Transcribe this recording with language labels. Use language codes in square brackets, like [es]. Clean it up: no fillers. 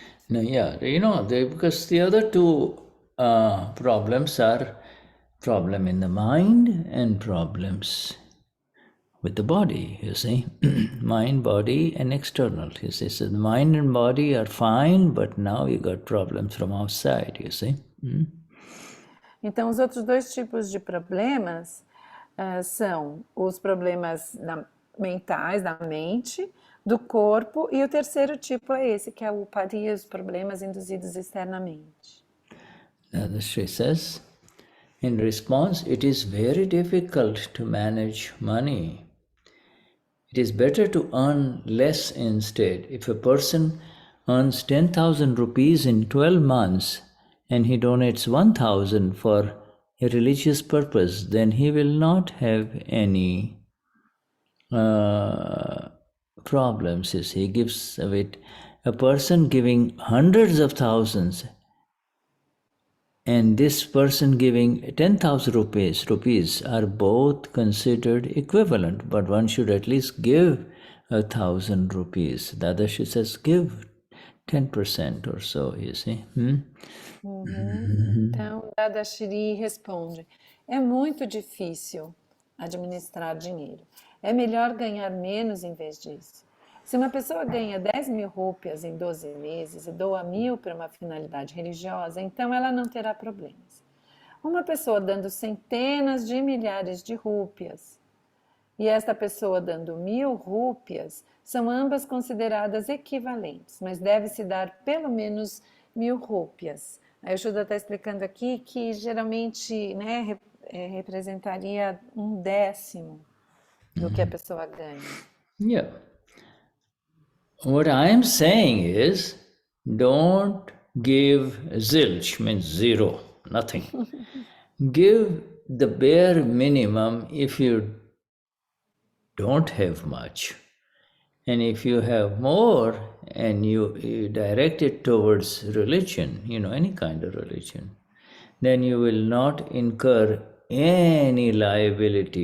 [en] No, yeah, because the other two problems are problem in the mind and problems with the body, you see. Mind, body, and external, you see. So the mind and body are fine, but now you got problems from outside, you see. [pt] Então, os outros dois tipos de problemas são os problemas mentais, da mente, do corpo, e o terceiro tipo é esse, que é o upadhi, os problemas induzidos externamente. [en] Dadashri says, in response, it is very difficult to manage money. It is better to earn less instead. If a person earns 10,000 rupees in 12 months and he donates 1,000 for a religious purpose, then he will not have any problems. He gives away a person giving hundreds of thousands and this person giving 10,000 rupees are both considered equivalent, but one should at least give 1,000 rupees. Dadashri says give 10% or so, you see. [pt] Então, Dadashri responde, é muito difícil administrar dinheiro. É melhor ganhar menos em vez disso. Se uma pessoa ganha 10.000 rúpias em 12 meses e doa 1.000 para uma finalidade religiosa, então ela não terá problemas. Uma pessoa dando centenas de milhares de rúpias e esta pessoa dando 1000 rúpias, são ambas consideradas equivalentes, mas deve-se dar pelo menos 1000 rúpias. A Shuddha está explicando aqui que geralmente, né, representaria 1/10 do que a pessoa ganha. [en] Yeah. What I'm saying is, don't give zilch, means zero, nothing. Give the bare minimum if you don't have much. And if you have more and you direct it towards religion, any kind of religion, then you will not incur any liability.